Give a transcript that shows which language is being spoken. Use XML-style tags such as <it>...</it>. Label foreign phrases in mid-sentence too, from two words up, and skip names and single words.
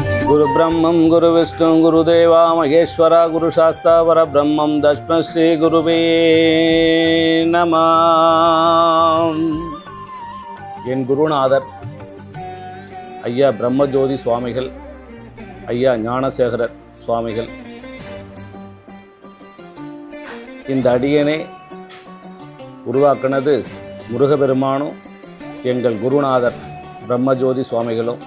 <sa>गुरु ब्रह्मं गुरु विष्णु गुरुदेवा महेश्वरा गुरु शास्ता परब्रह्मं तस्मै श्री गुरुवे नमः.</sa> <ta>என் குருநாதர் ஐயா பிரம்மஜோதி சுவாமிகள், ஐயா ஞானசேகரர் சுவாமிகள். இந்த அடியனை உருவாக்கினது முருகபெருமானும் எங்கள் குருநாதர் பிரம்மஜோதி சுவாமிகளும்.</ta>